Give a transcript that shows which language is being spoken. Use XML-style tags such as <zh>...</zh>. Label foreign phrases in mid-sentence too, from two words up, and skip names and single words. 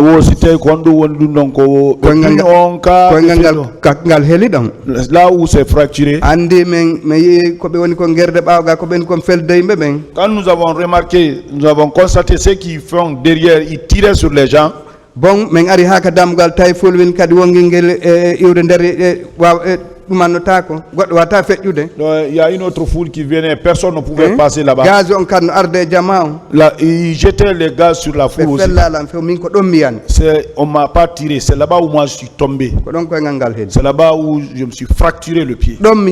<fr>là où c'est fracturé. Quand nous avons remarqué, nous avons constaté ceux qui font derrière, ils tiraient sur les gens. Bon,</fr> <ff>men ari haka damgal tay folwin kadi wongingel iwre der</ff> <fr>Il y a une autre foule qui venait, personne ne pouvait passer là-bas. Là, ils jetaient les gaz sur la foule aussi. On ne m'a pas tiré, c'est là-bas où moi je suis tombé. C'est là-bas où je me suis fracturé le pied.</fr>